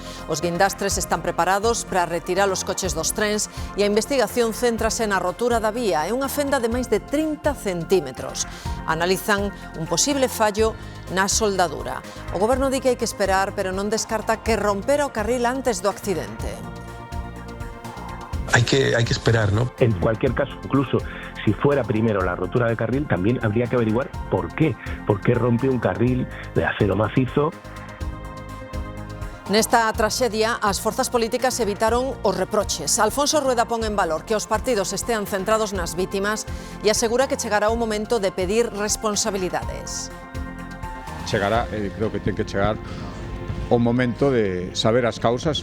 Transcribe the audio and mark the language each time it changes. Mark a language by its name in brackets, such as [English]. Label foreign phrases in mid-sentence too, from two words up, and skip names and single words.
[Galician] Os guindastres están preparados para retirar os coches dos trens e a investigación céntrase na rotura da vía. É unha fenda de máis de 30 centímetros. Analizan un posible fallo na soldadura. O goberno di que hai que esperar, pero non descarta que rompera o carril antes do accidente. [Spanish] Hay que esperar, ¿no? En cualquier caso, incluso si fuera primero la rotura de carril, también habría que averiguar por qué. ¿Por qué rompe un carril de acero macizo? [Galician] Nesta traxedia, as forzas políticas evitaron os reproches. Alfonso Rueda pon en valor que os partidos estean centrados nas vítimas e asegura que chegará o momento de pedir responsabilidades. Chegará, creo que ten que chegar o momento de saber as causas.